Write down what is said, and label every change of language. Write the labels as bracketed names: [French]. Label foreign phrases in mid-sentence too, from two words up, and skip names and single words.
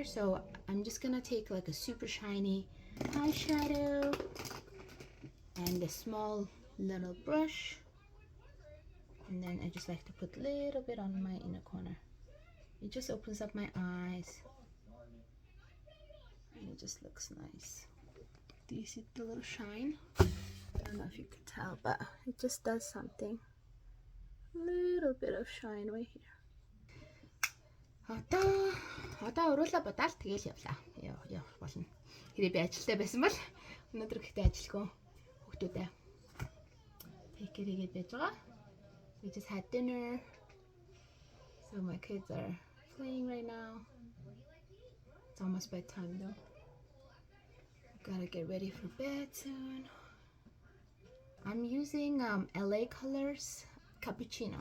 [English] So I'm just gonna take like a super shiny eyeshadow and a small little brush, and then I just like to put a little bit on my inner corner. It just opens up my eyes and it just looks nice. Do you see the little shine? I don't know if you could tell, but it just does something. A little bit of shine right here. [Mongolian] Одоо уруулаа бодаад тэгэл явлаа. Яв болно. Хэрэг би ажилдаа байсан бол өнөөдөр гэхдээ ажилгүй хүүхдүүдээ [English] take care [Mongolian] хийгээд байж байгаа. [English] We just had dinner. So my kids are playing right now. It's almost bedtime though. Gotta get ready for bed soon. I'm using LA Colors Cappuccino.